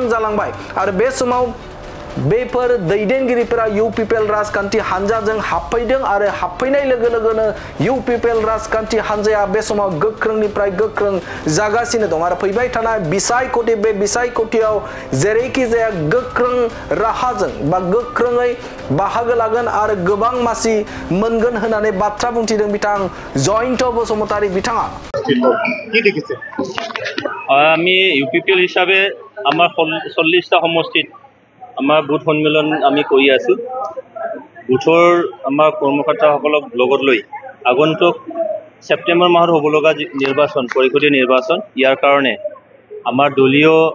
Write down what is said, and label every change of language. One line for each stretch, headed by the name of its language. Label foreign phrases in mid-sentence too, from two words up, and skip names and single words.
Bodo: जालांबाय आरो बे समाव बेफोर दैदेनगिरिफोरा इउपिपिएल राजखान्थि हान्जाजों हाबफैदों आरो हाबफैनाय लोगो लोगोनो इउपिपिएल राजखान्थि हान्जाया बे समाव गोख्रोंनिफ्राय गोख्रों जागासिनो दं आरो फैबाय थानाय बिसायख'थि बे बिसायख'थियाव जेरैखि जाया गोख्रों राहाजों बा गोख्रोङै बाहागो लागोन आरो गोबां मासि मोनगोन होननानै बाथ्रा बुंथिदों बिथां जयन्त बसुमतारी बिथाङा
Assamese: আমি ইউপিপিএল হিসাবে আমার 40টা সমষ্টিত আমাৰ বুথ সন্মিলন আমি কৰি আছো বুথৰ আমাৰ কৰ্মকৰ্তাসকলক লগত লৈ আগন্তুক সেপ্টেম্বৰ মাহত হ'ব লগা নিৰ্বাচন পৰিষদীয় নিৰ্বাচন ইয়াৰ কাৰণে আমাৰ দলীয়